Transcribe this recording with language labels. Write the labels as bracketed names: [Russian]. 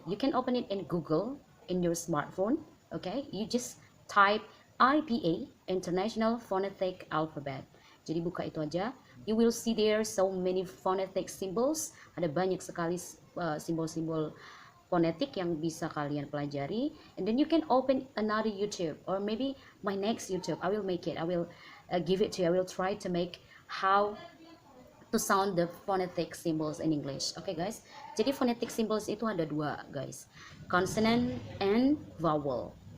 [English] You can open it in Google in your smartphone. Okay? You just type IPA, International Phonetic Alphabet. [Indonesian] Jadi buka itu aja. [English] You will see there so many phonetic symbols. [Indonesian] Ada banyak sekali simbol-simbol fonetik yang bisa kalian pelajari. [English] And then you can open another YouTube, or maybe my next YouTube. I will make it. I will give it to you. I will try to make how to sound the phonetic symbols in English. Oke guys, [Indonesian] jadi phonetic symbols itu ada dua [English] guys, consonant and vowel.